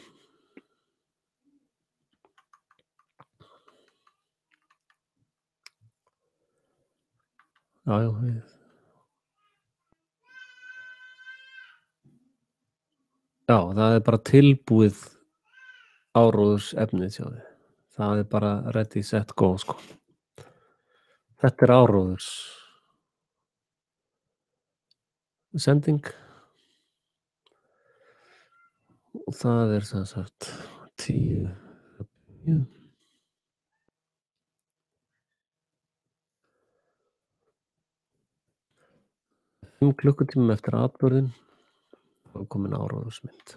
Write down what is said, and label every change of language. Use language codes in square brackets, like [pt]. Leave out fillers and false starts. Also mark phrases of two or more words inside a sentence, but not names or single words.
[is] Já, það er bara tilbúið áróðursefnið, sjáðu. Það er bara [en] ready, set, go, [is] sko. Þetta er áróðurs. sending og það sem sagt 10 5 klukkutímum eftir atburðinn var komin áróðursmynd.